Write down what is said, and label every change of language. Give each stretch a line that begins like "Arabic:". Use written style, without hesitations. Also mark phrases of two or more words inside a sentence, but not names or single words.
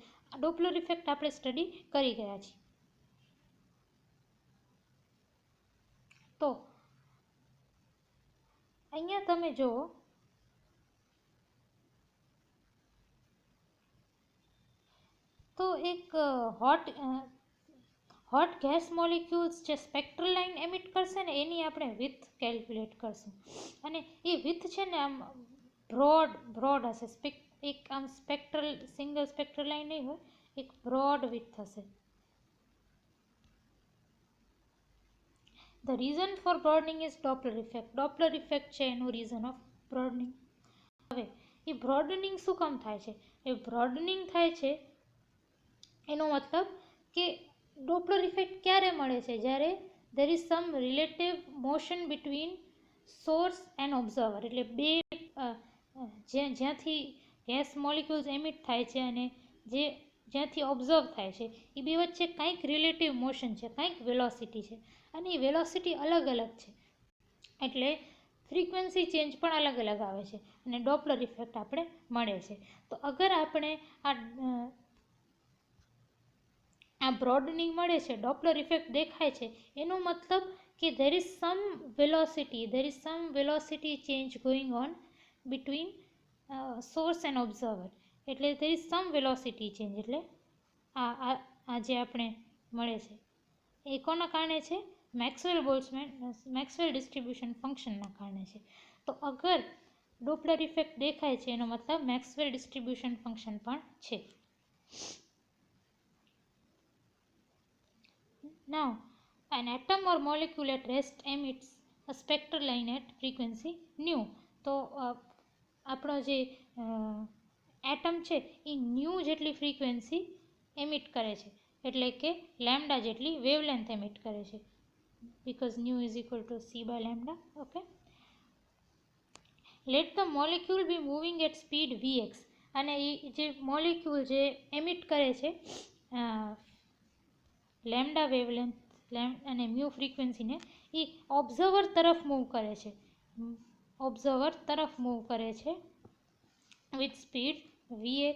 Gujarati: આ
English: Doppler effect
Gujarati: આપણે સ્ટડી કરી ગયા છીએ. તો અહીંયા તમે જુઓ તો એક
English: hot gas molecules
Gujarati: જે
English: spectral line emit
Gujarati: કરશે ને એની આપણે વિથ કેલ્ક્યુલેટ કરશું. અને એ વિથ છે ને આમ બ્રોડ હશે. એક આમ
English: single spectral line
Gujarati: નહીં હોય, એક
English: broad width
Gujarati: હશે.
English: The reason for broadening is Doppler effect. Doppler effect
Gujarati: છે એનું
English: reason of broadening.
Gujarati: હવે એ broadening શું કામ થાય છે? એ broadening થાય છે એનો મતલબ કે
English: Doppler effect
Gujarati: ક્યારે મળે છે?
English: જ્યારે there is some relative motion between source and observer.
Gujarati: એટલે બે જ્યાંથી
English: gas molecules
Gujarati: એમિટ થાય છે અને જ્યાંથી ઓબ્ઝર્વ થાય છે એ બે વચ્ચે કંઈક
English: relative motion
Gujarati: છે, કંઈક વેલોસિટી છે, અને એ વેલોસિટી અલગ છે, એટલે
English: frequency change
Gujarati: પણ અલગ આવે છે અને
English: Doppler effect
Gujarati: આપણે મળે છે. તો અગર આપણે આ બ્રોડનિંગ મળે છે,
English: Doppler effect
Gujarati: દેખાય છે, એનો મતલબ કે
English: there is some velocity change going on between source and observer. એટલે there is some velocity change.
Gujarati: એટલે આ જે આપણે મળે છે એ કોના કારણે છે?
English: Maxwell distribution
Gujarati: ફંક્શનના કારણે છે. તો અગર
English: Doppler effect
Gujarati: દેખાય છે એનો મતલબ
English: Maxwell distribution function
Gujarati: પણ છે.
English: Now, an atom or molecule at rest emits a spectral line at frequency nu.
Gujarati: તો આપણો જે એટમ છે એ ન્યૂ જેટલી ફ્રીક્વન્સી એમિટ કરે છે, એટલે કે લેમ્ડા જેટલી વેવલેન્થ એમિટ કરે છે,
English: because nu is equal to c by lambda. Okay, let the molecule be moving at speed vx.
Gujarati: અને એ જે મોલિક્યુલ જે એમિટ કરે છે
English: lambda wavelength
Gujarati: અને મ્યુ ફ્રીક્વન્સીને, એ ઓબ્ઝર્વર તરફ મૂવ કરે છે
English: with speed vx.